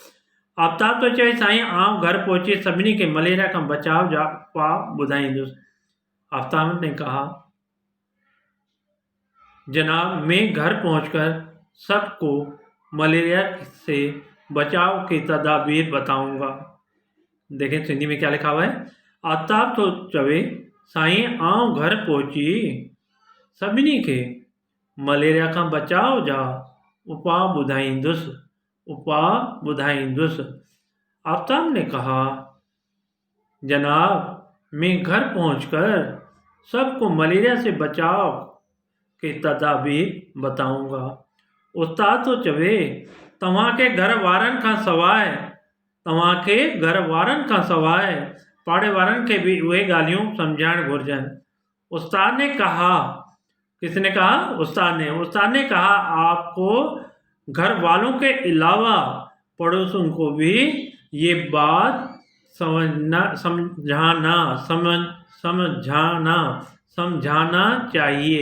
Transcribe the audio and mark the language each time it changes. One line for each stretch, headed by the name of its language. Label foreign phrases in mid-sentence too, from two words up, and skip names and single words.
Sindhi: आफ्ताब तो चाहे साईं आम घर पहुंचे सभिनी के मलेरिया का बचाव जा पा बुधाई।
Hindi: आफ्ताब ने कहा, जनाब मैं घर पहुंचकर सबको मलेरिया से बचाव की तदाबीर बताऊंगा। देखें सिंधी में क्या लिखा हुआ है।
Sindhi: आफ्ताब तो चवे साईं आऊं घर पहुंची सभिनी के मलेरिया का बचाव जा उपा ॿुधाईंदुसि।
Hindi: आफ्ताब ने कहा, जनाब मैं घर पहुंचकर सबको मलेरिया से बचाव की तदाबीर बताऊंगा।
Sindhi: उस्ताद तो चवे तव्हां के घर वारनि खां सवाइ पाड़े वारनि खे बि उहे ॻाल्हियूं सम्झाइण घुरिजनि।
Hindi: उस्ताद ने कहा, किसने कहा? उस्ताद ने कहा, आपको घर वालों के अलावा पड़ोसियों को भी ये बात समझाना चाहिए।